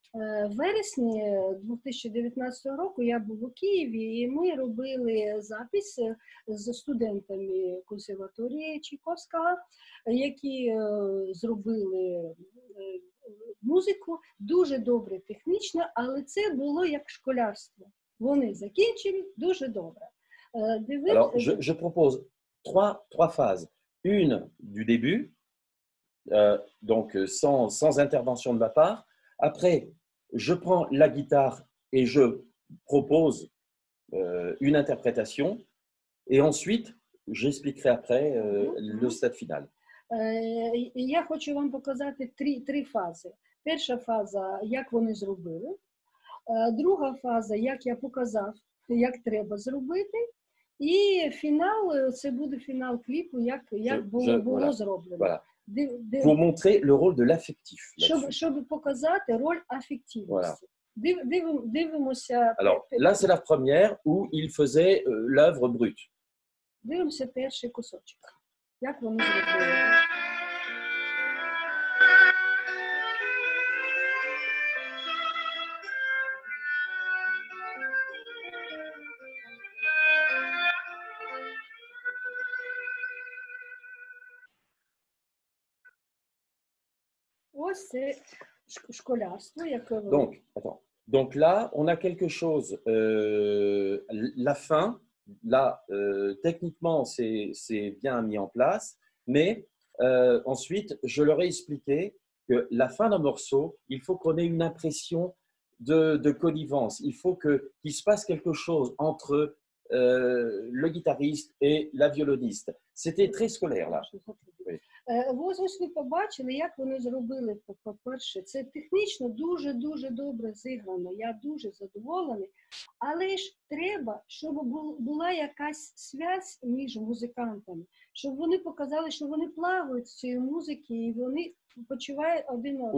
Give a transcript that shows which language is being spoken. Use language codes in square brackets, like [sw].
[uk] В вересні 2019 року я був у Києві, і ми робили запис з студентами консерваторії Чайковського, які зробили музику дуже добре технічно, але це було як школярство. Вони закінчили дуже добре. [fr] Alors, je propose trois phases. Une du début, donc sans intervention de ma part. Après, je prends la guitare et je propose une interprétation. Et ensuite, j'expliquerai après le stade final. [uk] Я хочу вам показати три фази. Перша фаза, як вони зробили. Друга фаза, як я показав, як треба зробити. І фінал, це буде фінал кліпу, як було зроблено. [fr] Voilà. Pour montrer le rôle de l'affectif. [uk] Щоб показати роль афективності. Дивимося. [fr] Alors, là, c'est la première où il faisait l'œuvre brute. [uk] Дивимося перший кусочок. Як вони зробили. Ось це школярство, яке вони. [fr] Donc, attends. Donc là, on a quelque chose. La fin, là, techniquement, c'est bien mis en place, mais ensuite, je leur ai expliqué que la fin d'un morceau, il faut qu'on ait une impression de connivence. Il faut qu'il se passe quelque chose entre le guitariste et la violoniste. C'était très scolaire, là. Oui. [uk] Ось ви побачили, як вони зробили, по-перше, це технічно дуже-дуже добре зіграно, я дуже задоволений, але ж треба, щоб була якась зв'язь між музикантами, щоб вони показали, що вони плавають з цієї музики і вони почувають один одного.